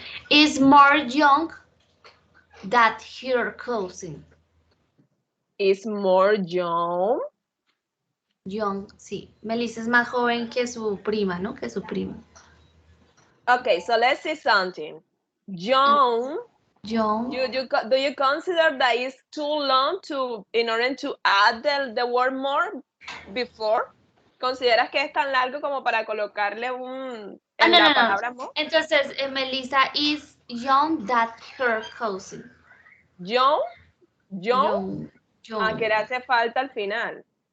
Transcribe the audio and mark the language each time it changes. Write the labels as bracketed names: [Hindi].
[English] Is more young than her cousin. Is more young. Young, [Spanish] sí. Melissa es más joven que su prima, ¿no? Que su prima. [English] Okay, so let's see something. Young. Young. Do you consider that it's too long in order to add the word more before? [Spanish] ¿Consideras que es tan largo como para colocarle la palabra more? Entonces, [English] Melissa is young than her cousin. Young. Young. [Spanish] Que le hace falta al final.